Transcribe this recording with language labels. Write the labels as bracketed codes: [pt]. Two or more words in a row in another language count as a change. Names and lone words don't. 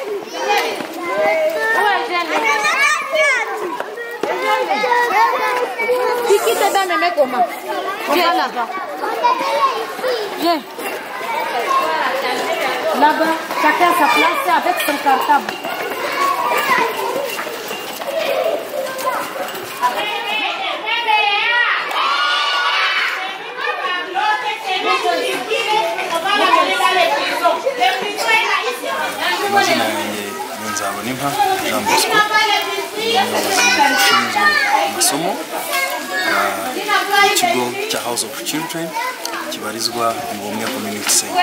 [fr] Qui te donne mes comment? Viens là-bas. Viens. Là-bas, chacun sa place avec son cartable. [rw] Amazina yanjye Nzabonimpa Jean Bosco, umuyobozi ushinzwe amasomo ikigo cya House of Children kibarizwa mu Bumwe Community Center.